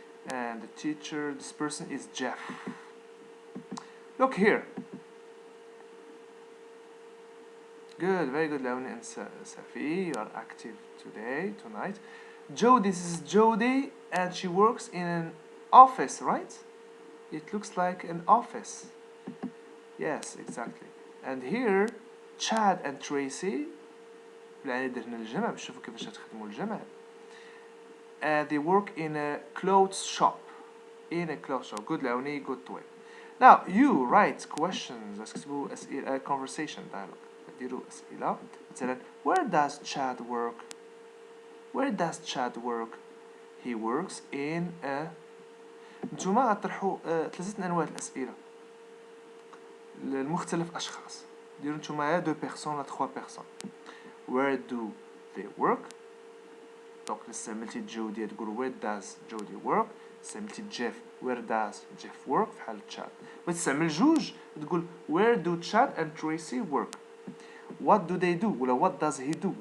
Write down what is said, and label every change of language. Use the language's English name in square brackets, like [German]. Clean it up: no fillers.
[English] And the teacher, this person is Jeff. Look here. Good, very good, Leonie and Safi. You are active tonight. Jody, this is Jody, and she works in an office, right? It looks like an office. Yes, exactly. And here, Chad and Tracy, [Arabic] يعني درنا الجمع باش نشوفوا كيفاش تخدموا الجمع. [English] They work in a clothes shop. In a clothes shop. Good, Leonie, good way. Now, you write questions. [Arabic] اكتبوا أسئلة, [English] conversation dialogue. [Arabic] ديروا أسئلة. [English] مثلا, where does Chad work? Where does Chad work? He works in a. [Arabic] نتوما غطرحوا 3 أنواع الأسئلة لمختلف أشخاص. ديروا نتوما 2 personnes ولا 3 personnes. [English] Where do they work? [Arabic] دونك استعملتي جودي تقول [English] where does Jody work. [Arabic] استعملتي Jeff [English] where does Jeff work [Arabic] في حالة Chad. وتستعمل جوج تقول [English] where do Chad and Tracy work. What do they do ولا what does he do.